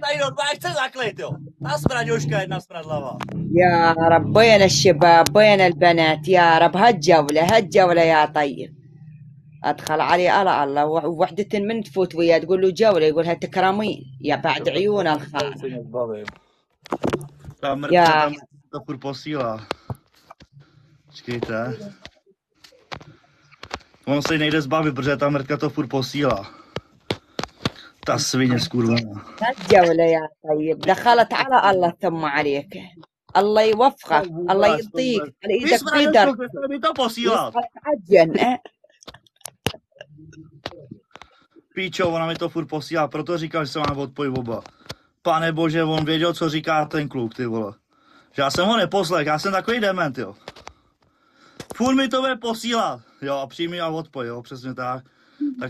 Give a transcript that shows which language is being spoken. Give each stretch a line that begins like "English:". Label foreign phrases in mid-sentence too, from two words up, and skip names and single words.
Arabic: يا رب وين الشباب وين البنات يا رب. هالجولة يا طيب. ادخل علي الله ووحدة من تفوت وياه تقول له جولة يقولها تكرمين يا بعد عيون الخال.
Czech: Já to furt posílá. Počkejte. On se nejde zbavit, protože ta mrtka to furt posílá. Ta svině skurvená.
Arabic: الجولة يا طيب. دخلت على الله ثم عليك. الله يوفقك، الله يعطيك على ايدك قدر.
Czech: to posílat. Píčo, ona mi to furt posílá, proto říkal, že se mám odpojit oba. Pane bože, on věděl, co říká ten kluk, ty vole. Že já jsem ho neposlech, já jsem takový dement, jo. Furt mi to bude posílat, jo, a přijmi a odpoj, jo, přesně tak.